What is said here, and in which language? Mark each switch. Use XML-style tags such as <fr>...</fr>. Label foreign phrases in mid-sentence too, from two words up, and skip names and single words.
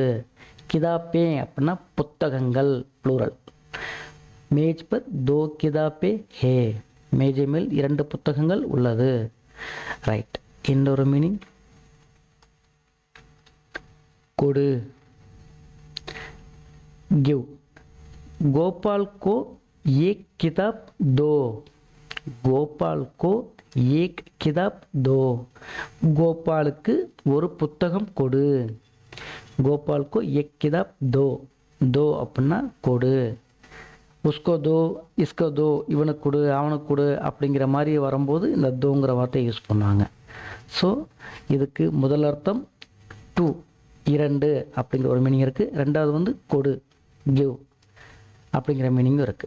<ta>கிதாபே அப்படின்னா புத்தகங்கள், ப்ளூரல்.</ta> <hi>मेज़ पर दो किताबें हैं,</hi> <ta>மேஜை மேல் இரண்டு புத்தகங்கள் உள்ளது. ரைட். இன்னொரு மீனிங் கொடு. கிவ்.</ta> <hi>गोपाल को एक किताब दो. गोपाल को एक किताब दो.</hi> <ta>கோபாலுக்கு ஒரு புத்தகம் கொடு. கோபாலுக்கு</ta> <hi>एक किताब दो.</hi> <ta>दो அப்படின்னா கொடு.</ta> <hi>उसको दो, इसको दो,</hi> <ta>இவனுக்கு கொடு, அவனுக்கு கொடு அப்படிங்கிற மாதிரி வரும்போது இந்த தோங்கிற வார்த்தையை யூஸ் பண்ணுவாங்க. ஸோ இதுக்கு முதல் அர்த்தம் டூ, இரண்டு அப்படிங்கிற ஒரு மீனிங் இருக்குது. ரெண்டாவது வந்து கொடு, கிவ் அப்படிங்கிற மீனிங்கும் இருக்குது.</ta>